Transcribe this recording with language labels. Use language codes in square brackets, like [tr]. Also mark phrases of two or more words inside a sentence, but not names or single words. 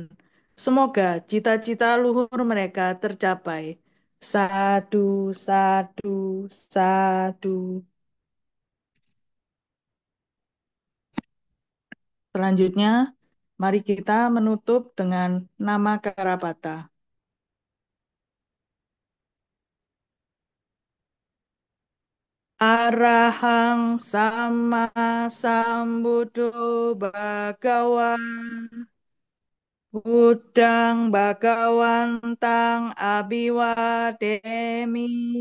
[id] Semoga cita-cita luhur mereka tercapai. [pi] Sadu, sadu, sadu. [id] Selanjutnya, mari kita menutup dengan nama Karapata. [pi] Arahang sama sambuddho bhagawa Buddhang bhagawantang abiwademi